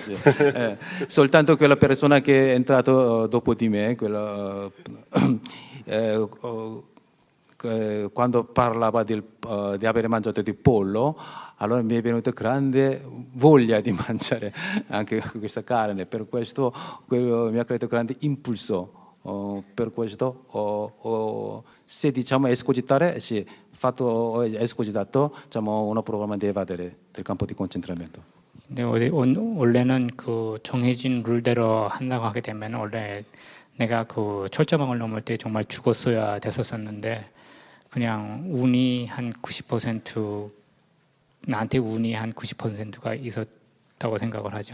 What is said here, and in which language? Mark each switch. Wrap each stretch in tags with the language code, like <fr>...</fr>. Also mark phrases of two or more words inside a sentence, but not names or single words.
<it>Soltanto quella persona che è entrato dopo di me, quando parlava di aver mangiato di pollo, allora mi è venuta grande voglia di mangiare anche questa carne, per questo mi ha creato grande impulso. Per questo se diciamo escogitare, sì, escogitato diciamo un programma di evadere del campo di concentramento.</it> <ko>네, 원래는 그 정해진 룰대로 한다고 하게 되면 원래 내가 그 철조망을 넘을 때 정말 죽었어야 됐었었는데 그냥 운이 한 90% 나한테 운이 한 90%가 있었다고 생각을 하죠.</ko>